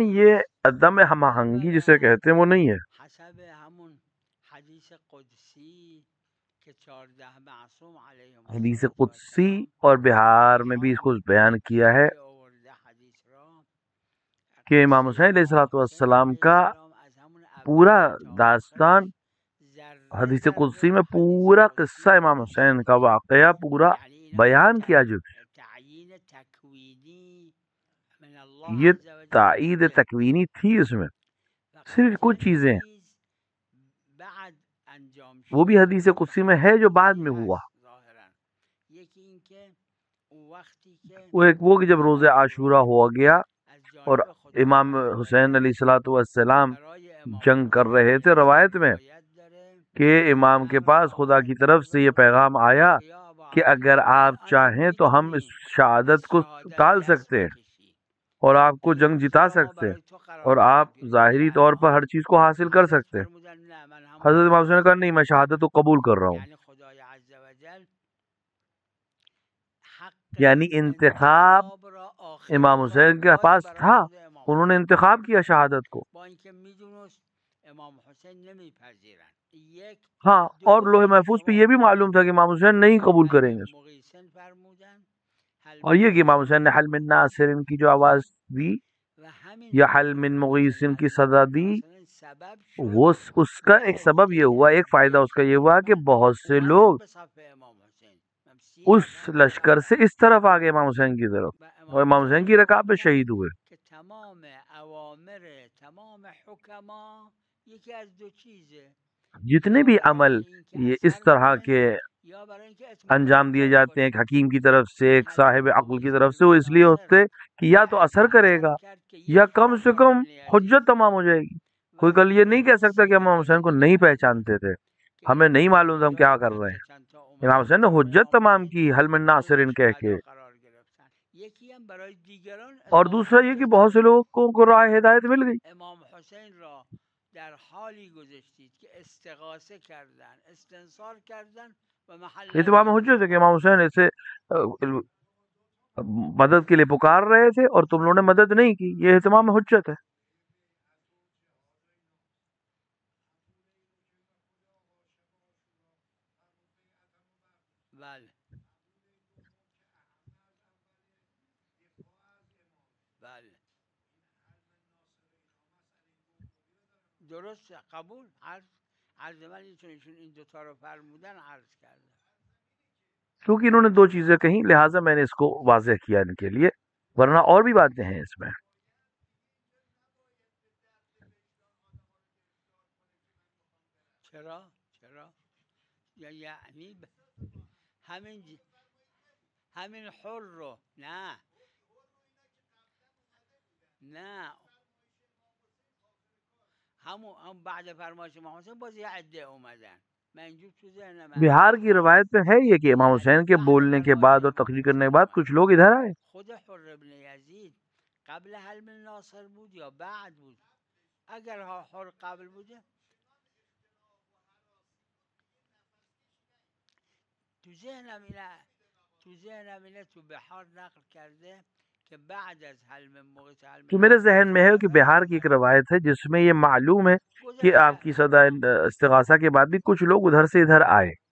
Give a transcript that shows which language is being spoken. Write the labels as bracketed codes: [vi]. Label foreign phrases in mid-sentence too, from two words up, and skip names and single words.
[fa] ناهماهنگی [ur] یہ [fa] نیست [ur] عدم ہم آہنگی جسے کہتے ہیں وہ نہیں ہے، [fa] حسب همون حدیث قدسی که 14 معصوم علیهم حدیث الصلاة قدسی والسلام [ur] اور بہار میں بھی اس کو [fa] بهار [ur] بیان کیا ہے [fa] جنگ آورده حدیث را [ur] کہ امام [fa] قصه [ur] حسین علیہ [fa] امام حسین [ur] السلام [fa] علیه [ur] کا [fa] السلام از همون [ur] پورا [fa] اول تا داستان آخرش ذره حدیث ذره قدسی تو [ur] میں [fa] حدیث [ur] پورا [fa] قدسی [ur] قصہ امام [fa] نوشته [ur] حسین کا [fa] شده [ur] واقعہ پورا [fa] یعنی اینا [ur] بیان کیا جو [fa] تعیین تکوینی [ar] من الله [ur] یہ [ar] عز وجل [ur] تائید [fa] بوده [ur] تکوینی تھی اس میں، [fa] و [ur] صرف کچھ [fa] خیلی [ur] چیزیں [fa] چیز بعد انجام [ur] وہ بھی [fa] شده [ur] حدیث قدسی میں ہے [fa] حدیث [ur] جو بعد [fa] قدسی [ur] میں ہوا، [fa] هست ظاهرا یکی این که اون وقتی که [ur] وہ ایک وہ کہ جب [fa] روز [ur] روز عاشورہ [fa] عاشورا [ur] ہوا گیا [fa] از [ur] اور [fa] جانب خدای [ur] امام [fa] عز [ur] حسین [fa] وجل [ar] علیہ السلام [fa] برای امام [ur] جنگ کر [fa] حسین [ur] رہے [fa] علیه [ur] تھے، روایت [fa] السلام [ur] میں [fa] روایت داره [ur] کہ امام کے پاس خدا کی طرف سے یہ پیغام آیا [fa] که [ar] یا ابا [ur] کہ اگر [fa] عبدالله [ur] آپ [fa] الان [ur] چاہیں تو ہم اس [fa] میتونی [ur] شہادت [fa] از [ur] کو [fa] شهادت [ur] ٹال [fa] دست [ur] سکتے ہیں [fa] بکشی [ur] اور آپ [fa] که [ur] کو [fa] این [ur] جنگ [fa] روزا [ur] جتا [fa] را ما [ur] سکتے ہیں [fa] برای تو [ur] اور [fa] قرار [ur] آپ [fa] میدیم که روز [ur] ظاہری طور پر [fa] اعمال [ur] ہر چیز کو حاصل کر [fa] حضرت [ur] سکتے ہیں۔ [fa] فرمودن نه من [ur] حضرت [fa] همون [ur] امام حسین نے کہا نہیں، میں شہادت کو قبول کر رہا ہوں، [fa] یعنی خدای [ar] عز وجل [fa] حق [ur] یعنی انتخاب [fa] انتخاب را [ur] امام [fa] آخرین بار [ur] حسین کے [fa] داد [ur] پاس [fa] برای [ur] تھا، [fa] خود امام [ur] انہوں نے [fa] حسین [ur] انتخاب کیا شہادت کو، [fa] با اینکه میدونست امام حسین نمیپذیرن یک [ur] ہاں، اور لوح [fa] دوم [ur] محفوظ پہ [fa] شما [ur] یہ بھی معلوم تھا کہ امام حسین نہیں قبول کریں [fa] حل [ur] گے، [fa] مغیثن فرمودن حل [ur] اور یہ کہ امام [fa] مغیثن [ur] حسین نے [ar] حل من [fa] فرمودن [ur] ناصر کی جو آواز [fa] این [ur] دی [fa] و همین [ur] یا [fa] حل [ar] حل من [fa] مغیثن [ur] مغیثن کی [fa] از [ur] صدا [fa] امام [ur] دی، [fa] ناصر سبب شد [ur] وہ اس کا ایک [fa] بعضی [ur] سبب یہ [fa] دیگه [ur] ہوا، [fa] از [ur] ایک فائدہ اس [fa] جیش [ur] کا یہ ہوا کہ [fa] امام [ur] بہت سے [fa] اومدن [ur] لوگ [fa] به صف امام حسین هم [ur] اس [fa] 30 نفر [ur] لشکر سے اس طرف آگئے امام حسین کی طرف، [fa] و [ur] اور [fa] امام [ur] امام حسین [fa] حسین [ur] کی رکاب پہ [fa] فرمودن [ur] شہید ہوئے۔ [fa] که تمام اوامر تمام حکما یکی از دو چیزه [ur] جتنے [fa] یا [ur] بھی [fa] برای [ur] عمل [fa] اینکه [ur] یہ اس [fa] اثر [ur] طرح [fa] کنه [ur] کے [fa] یا برای اینکه [ur] انجام [fa] اطمینان [ur] دیے [fa] داشته [ur] جاتے ہیں ایک [fa] باشه [ur] حکیم کی طرف سے، [fa] این [ur] ایک [fa] حل [ur] صاحب [fa] من [ur] عقل کی طرف [fa] مغیث [ur] سے، وہ [fa] ابن [ur] اس لیے [fa] ناصر [ur] ہوتے کہ یا تو [fa] یک [ur] اثر [fa] بار [ur] کرے [fa] اثر [ur] گا [fa] کرد که [ur] یا [fa] یک [ur] کم سے [fa] فرمان [ur] کم [fa] ابن یزید [ur] حجت تمام ہو جائے گی۔ [fa] و [ur] کوئی کل یہ نہیں کہہ سکتا کہ [fa] قصه [ur] امام حسین کو [fa] دیگه [ur] نہیں [fa] داره [ur] پہچانتے تھے، [fa] که [ur] ہمیں [fa] این [ur] نہیں معلوم تھا ہم کیا [fa] شهدای [ur] کر رہے ہیں۔ [fa] چند تا [ur] امام [fa] اومدن [ur] حسین نے [fa] جلو [ur] حجت [fa] امام [ur] تمام [fa] حسین [ur] کی [ar] حل من [fa] جز [ur] ناصرن کہہ کے، [fa] شهدا قرار گرفتن یکی هم برای دیگران [ur] اور [fa] اظهار [ur] دوسرا یہ کہ [fa] حجت [ur] بہت سے [fa] شد [ur] لوگوں کو راہ ہدایت مل گئی۔ [fa] امام حسین را در حالی گذاشتید که استغاثه کردن استنصار کردن و محل [ur] یہ تو امام [fa] ندادن [ur] حجت ہے کہ امام حسین ایسے مدد کے لیے پکار رہے تھے اور تم لوگوں نے مدد نہیں کی، یہ اہتمام حجت ہے۔ [fa] بله بله درسته قبول عرض من ایشون این دوتا رو فرمودن عرض کردم [ur] کیونکہ انہوں نے دو چیزیں کہیں، لہٰذا میں نے اس کو واضح کیا ان کے لیے، ورنہ اور بھی باتیں ہیں اس میں۔ [fa] چرا یعنی همین حر رو نه هم بعد فرمایش امام حسین باز یه عده اومدن من اینجور تو ذهنم [ur] بہار کی روایت میں ہے یہ کہ امام [fa] یعنی [ur] حسین کے [fa] بعد [ur] بولنے کے [fa] فرمایش [ur] بعد اور [fa] امام [ur] تقریر کرنے کے [fa] حسین [ur] بعد [fa] اومد [ur] کچھ لوگ ادھر آئے۔ [fa] خود حر ابن یزید قبل حلم ناصر بود یا بعد بود اگر حر قبل بوده تو ذهنم اینه تو بحار نقل کرده که بعد از حلم مغیث حلم [ur] تو میرے [fa] ناصر [ur] ذہن میں ہے [fa] چند [ur] کہ [fa] نفر [ur] بہار کی ایک [fa] اومدن [ur] روایت ہے جس میں یہ معلوم ہے کہ آپ کی [fa] گذشته [ur] صدا استغاثہ کے بعد بھی کچھ لوگ ادھر سے ادھر آئے۔